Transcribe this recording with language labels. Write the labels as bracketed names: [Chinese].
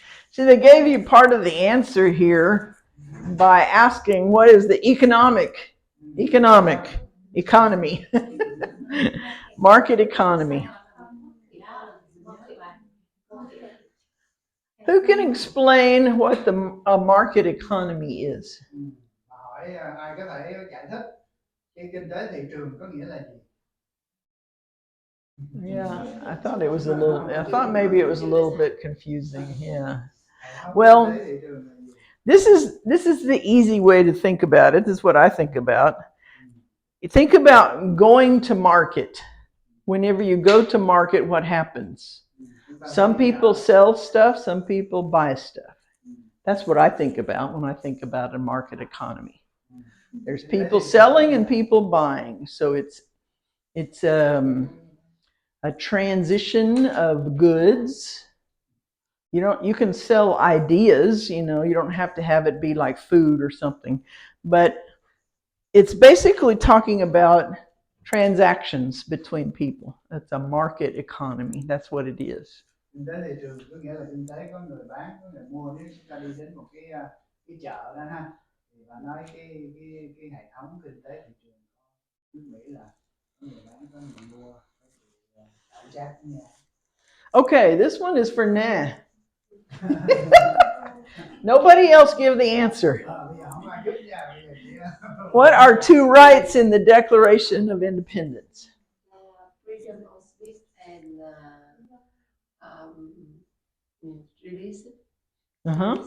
[English] See, they gave you part of the answer here by asking what is the economy. Market economy. Who can explain what a market economy is? [Vietnamese] Hỏi ai có thể giải thích cái kinh tế thị trường có nghĩa là gì? [English] Yeah, I thought maybe it was a little bit confusing. Yeah. Well, this is the easy way to think about it. This is what I think about. You think about going to market. Whenever you go to market, what happens? Some people sell stuff, some people buy stuff. That's what I think about when I think about a market economy. There's people selling and people buying. So it's a transition of goods. You can sell ideas, you don't have to have it be like food or something, but it's basically talking about transactions between people. That's a market economy. That's what it is. [Vietnamese] Kinh tế thị trường có nghĩa là kinh tế có người bán, có người mua. Nếu chúng ta đi đến một cái chợ đó ha, thì bà nói cái hệ thống kinh tế thị trường nước Mỹ là có người bán, có người mua, có sự cạnh tranh với nhau. [English] Okay, this one is for Nah. Nobody else give the answer. What are 2 rights in the Declaration of Independence? Freedom of speech and religion.